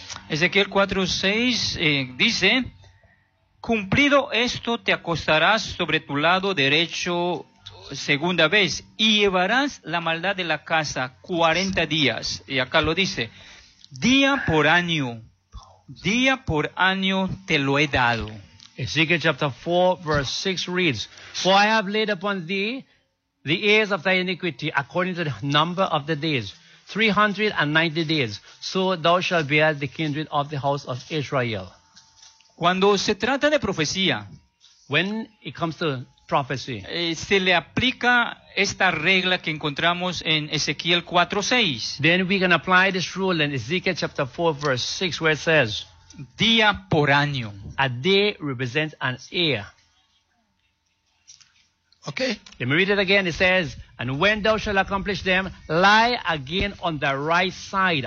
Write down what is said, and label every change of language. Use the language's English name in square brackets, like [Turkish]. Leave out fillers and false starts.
[Spanish] Ezequiel 4, 6 dice, cumplido esto, te acostarás sobre tu lado derecho segunda vez y llevarás la maldad de la casa 40 días. Y acá lo dice, día por año te lo he dado. [English] Ezekiel chapter 4, verse 6 reads, for I have laid upon thee the years of thy iniquity according to the number of the days, 390 days, so thou shalt bear the kindred of the house of Israel. [Spanish] Cuando se trata de profecía, [English] when it comes to prophecy, [Spanish] se le aplica esta regla que encontramos en Ezequiel 4:6. [English] Then we can apply this rule in Ezekiel chapter 4, verse 6, where it says, [Spanish] día por año. [English] A day represents an year. Okay. Let me read it again. It says, and when thou shalt accomplish them, lie again on the right side.